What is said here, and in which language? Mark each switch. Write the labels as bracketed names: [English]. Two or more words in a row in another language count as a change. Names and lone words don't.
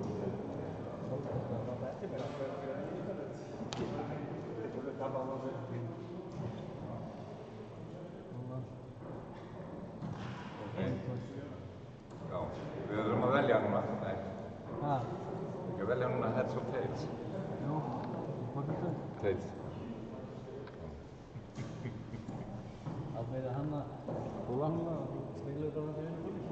[Icelandic] Já, við þurfum að velja núna. Nei, Ha? ekki að velja núna [English] heads or tails. [Icelandic] Jú. Hvað er þetta? Tails. Ákveðið hann að húla og stíla út á þetta vinnu.